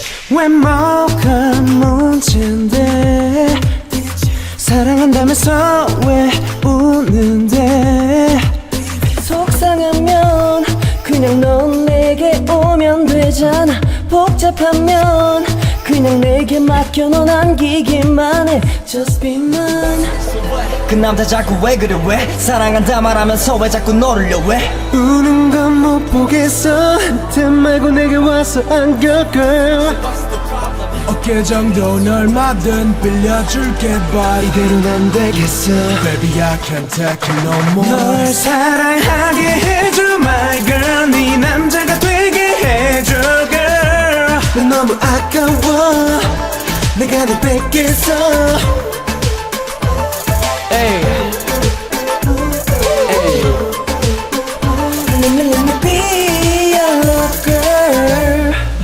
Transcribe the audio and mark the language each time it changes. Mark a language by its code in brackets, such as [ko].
[ko] 왜 뭐가 문제인데 사랑한다면서 왜 우는데 속상하면 그냥 넌 내게 오면 되잖아 복잡하면 그냥 내게 맡겨 넌 안기기만 해 [en] Just be mine [ko] 그 남자 자꾸 왜 그래 왜 사랑한다 말하면서 왜 자꾸 너를 왜 우는 건 못 보겠어 대 말고 내게 와서 안겨 girl 어깨 정도는 얼마든 빌려줄게 but 이대로는 안 되겠어 [en] Baby I can't take it no more [ko] 널 사랑하게 해줘 [en] my girl [ko] 네 남자가 되게 해줘 girl 넌 너무 아까워 내가 너 뺏겠어 [en] Let me be your love girl